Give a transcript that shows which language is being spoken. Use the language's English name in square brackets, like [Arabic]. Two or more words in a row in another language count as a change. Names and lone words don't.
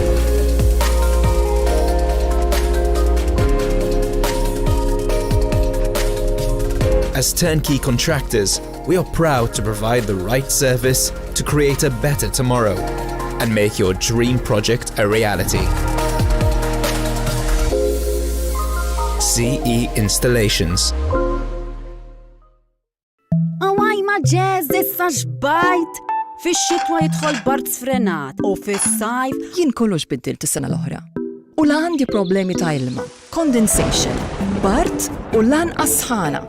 [English] As turnkey contractors, we are proud to provide the right service to create a better tomorrow and make your dream project a reality. CE Installations. [Maltese] Ġeż issa xbajt fix-xitwa jidħol bart sfrenat u fis-sajf jien kollox biddilt is-sena l-oħra. U la għandi problemi ta' ilma, condensation, bart u lanqas sħana.